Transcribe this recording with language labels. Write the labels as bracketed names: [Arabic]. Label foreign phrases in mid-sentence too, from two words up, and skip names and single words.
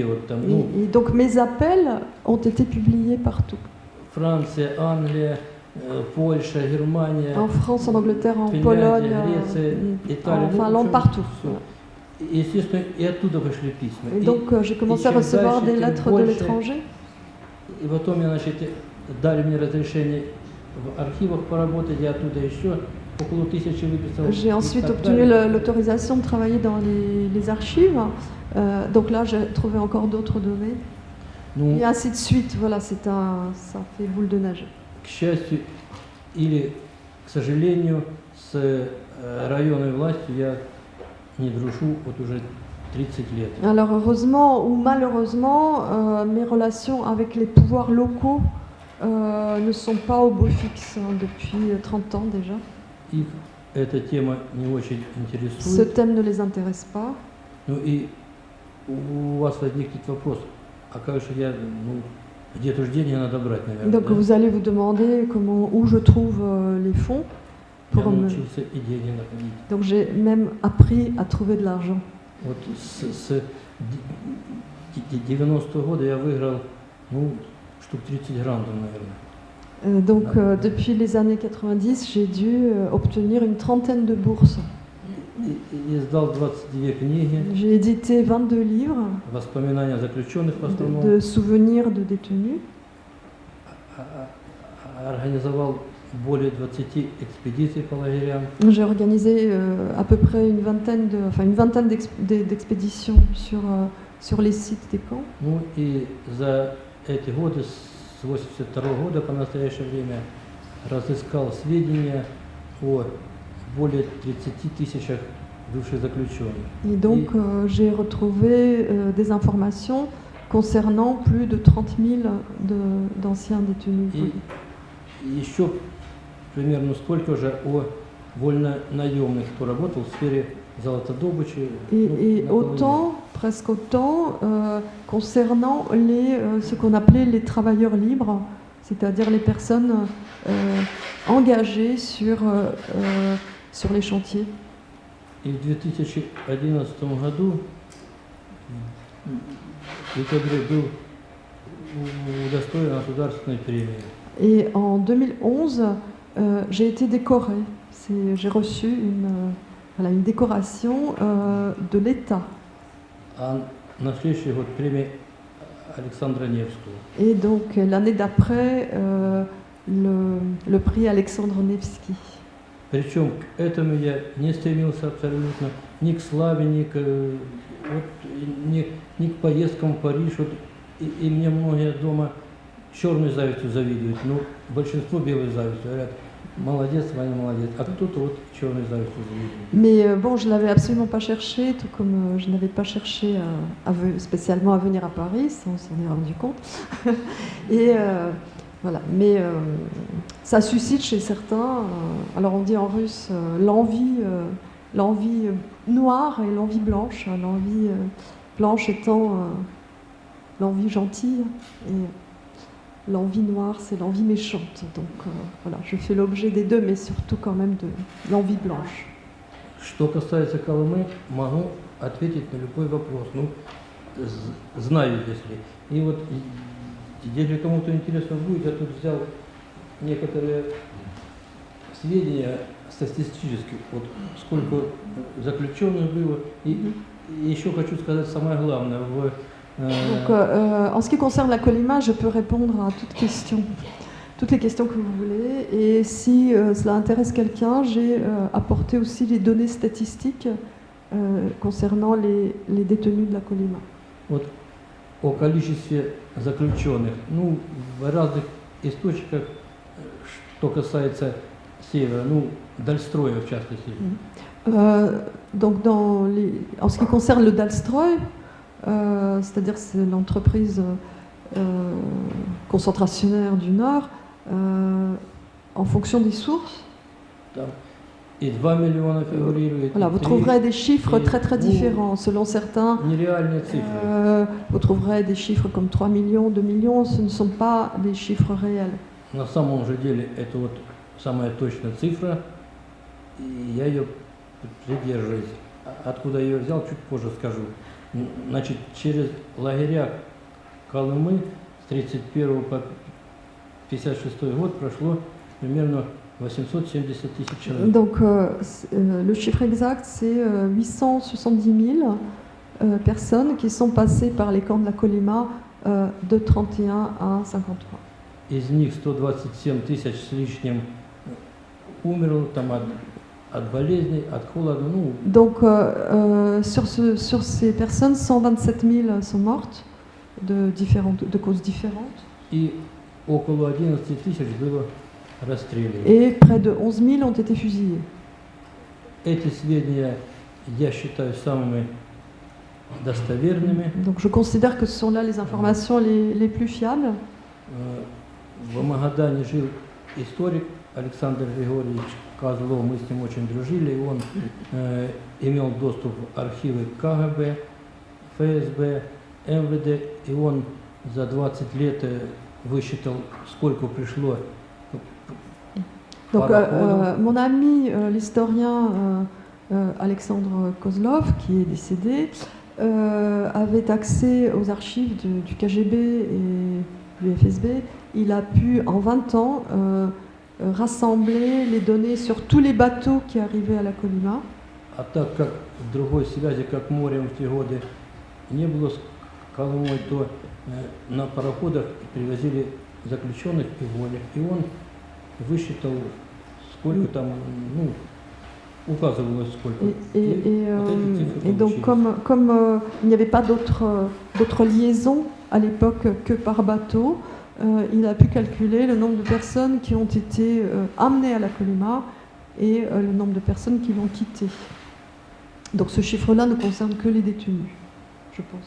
[Russian] Вот там, ну, [French] Et donc mes appels ont été publiés partout. [Russian] Франция, Англия, Польша, Германия, [French] En France, en Angleterre, en Finlande, Pologne, Grèce, Italie, en [Russian] ну, [French] Finlande, [Russian] всё, [French] partout. [Russian] всё. И, естественно, и оттуда пошли письма. [French] Et donc j'ai commencé à [Russian] чем [French] recevoir [Russian] дальше, [French] des [Russian] тем [French] lettres de [Russian] больше. [French] l'étranger. [Russian] И потом я, значит, дали мне разрешение в архивах поработать, я оттуда еще около 1000 выписал. [French] J'ai [Russian] и [French] ensuite [Russian] так [French] obtenu [Russian] далее. [French] l'autorisation de travailler dans les archives. Donc là, j'ai trouvé encore d'autres données. [Russian] Ну, [French] Et ainsi de suite. Voilà, ça fait boule de neige. [Russian] к счастью или к сожалению, с районной властью я не дружу вот уже 30 лет. [French] Alors heureusement ou malheureusement, mes relations avec les pouvoirs locaux ne sont pas au beau fixe depuis 30 ans déjà. [Russian] Их эта тема не очень [French] Ce [Russian] интересует. [French] thème ne les intéresse pas. [Russian] Ну и у вас возникнет вопрос, а как же я, ну, где-то же деньги надо брать, наверное, [French] Donc [Russian] да? [French] vous allez vous demander où je trouve les fonds. [Russian] Я [French] Pour me... [Russian] научился и деньги находить. [French] Donc j'ai même appris à trouver de l'argent. [Russian] Вот с 90-го года я выиграл, ну, штук 30 грантов, наверное. [French] Donc depuis les années 90, j'ai dû obtenir une trentaine de bourses. [Russian] И издал 22 книги, [French] J'ai édité 22 livres [Russian] воспоминания заключенных в основном, [French] de souvenirs de détenus. [Russian] Организовал более 20 экспедиций по лагерям. [French] J'ai organisé à peu près une vingtaine d'expéditions sur les sites des camps. [Russian] Ну и за эти годы, с 82 года по настоящее время, разыскал сведения о более 30 тысячах бывших заключенных. [French] Et donc j'ai retrouvé des informations concernant plus de 30 000 d'anciens détenus. [Russian] И еще примерно столько же о вольнонаемных, кто работал в сфере золотодобычи. [French] Et autant, presque autant, concernant ce qu'on appelait les travailleurs libres, c'est-à-dire les personnes engagées sur les chantiers. [Russian] И в 2011 году Декабре был удостоен государственной премии. [French] Et en 2011, j'ai été décorée. J'ai reçu une décoration de l'État. [Russian] А на следующий год премия Александра Невского. [French] Et donc l'année d'après, le prix Alexandre Nevsky. [Russian] Причем к этому я не стремился абсолютно, ни к славе, ни к поездкам в Париж. Вот, и мне многие дома черной завистью завидуют, но большинство белой завистью. Говорят, молодец, Ваня, молодец. А кто-то вот черной завистью завидует. [French] Mais bon, je l'avais absolument pas cherché, tout comme je n'avais pas cherché spécialement à venir à Paris, ça on s'en est rendu compte. Et voilà, mais ça suscite chez certains, alors on dit en russe, l'envie noire et l'envie blanche. L'envie blanche étant l'envie gentille et l'envie noire c'est l'envie méchante. Donc voilà, je fais l'objet des deux, mais surtout quand même de l'envie blanche. [Russian] Что касается Колымы, могу ответить на любой вопрос. Ну, знаю, если. И вот, если кому-то интересно будет, я тут взял некоторые сведения статистических, вот сколько заключенных было. И еще хочу сказать самое главное. [French] Donc, en ce qui concerne la Colima, je peux répondre à toutes les questions que vous voulez. Et si cela intéresse quelqu'un, j'ai apporté aussi les données statistiques concernant les détenus de la Colima. [Russian] Вот о количестве заключенных. Ну, в разных источниках, что касается севера, ну, Дальстроя в частности. [French] Donc, en ce qui concerne le Dalstroy, c'est-à-dire c'est l'entreprise concentrationnaire du Nord, en fonction des sources. [Russian] Там И 2 миллиона фигурирует. [French] Voilà, [Russian] и [French] vous [Russian] 3. [French] trouverez des chiffres Et très très vous- différents. Selon certains, [Russian] Нереальные цифры. [French] vous trouverez des chiffres comme 3 millions, 2 millions. Ce ne sont pas des chiffres réels. [Russian] На самом же деле это вот самая точная цифра, и я ее придерживаюсь. Откуда я ее взял, чуть позже скажу. Значит, через лагеря Колымы с 31 по 56 год прошло примерно 870 тысяч человек. [French] Donc, le chiffre exact, c'est 870 000 personnes qui sont passées par les camps de la Kolyma de 31 à 53. [Russian] Из них 127 тысяч с лишним умерло там от болезней, от холода. Ну, [French] Donc, sur ces personnes, 127 000 sont mortes de causes différentes. [Russian] и около 11 тысяч было расстреляно. [French] Et près de 11 000 ont été fusillés. [Russian] Эти сведения я считаю самыми достоверными. [French] Donc, je considère que ce sont là les informations les plus fiables. [Russian] В Магадане жил историк Александр Григорьевич Козлов, мы с ним очень дружили, и он имел доступ в архивы КГБ, ФСБ, МВД, и он за 20 лет высчитал, сколько пришло. [French] Donc, Par mon ami, l'historien Alexandre Kozlov, qui est décédé, avait accès aux archives du KGB et du FSB. Il a pu, en 20 ans, rassembler les données sur tous les bateaux qui arrivaient à la Kolyma. [Russian] А так как другой связи, как морем в те годы не было с Колымой, то на пароходах привозили заключенных и вольных. И он высчитал, сколько там, ну, указывалось сколько. [French] Et donc, comme il n'y avait pas d'autres liaisons à l'époque que par bateau, il a pu calculer le nombre de personnes qui ont été amenées à la Kolyma et le nombre de personnes qui l'ont quitté. Donc ce chiffre-là ne concerne que les détenus, je pense.